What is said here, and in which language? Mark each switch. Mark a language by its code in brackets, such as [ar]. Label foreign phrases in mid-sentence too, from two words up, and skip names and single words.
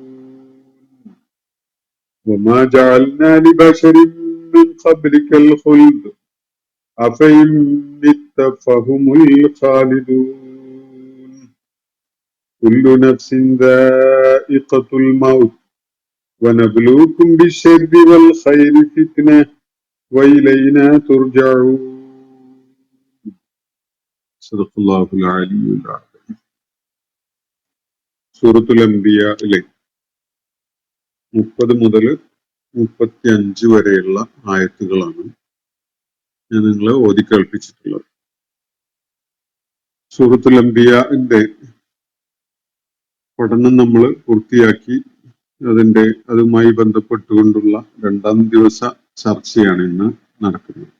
[ar] وما جعلنا لبشر من قبلك الخلد أفإن مت فهم الخالدون كل نفس ذائقة الموت ونبلوكم بالشر والخير فتنة وإلينا ترجعون صدق الله العلي العظيم. [ml] സൂറത്തുൽ അംബിയായിലെ 30 മുതൽ 35 വരെയുള്ള ആയത്തുകളാണ് ഞാൻ നിങ്ങളെ ഓതി കേൾപ്പിച്ചിട്ടുള്ളത്. സൂറത്തുൽ അംബിയാന്റെ പഠനം നമ്മൾ പൂർത്തിയാക്കി അതുമായി ബന്ധപ്പെട്ടുകൊണ്ടുള്ള 2-ാം ദിവസ ചർച്ചയാണ് ഇന്ന് നടക്കുന്നത്.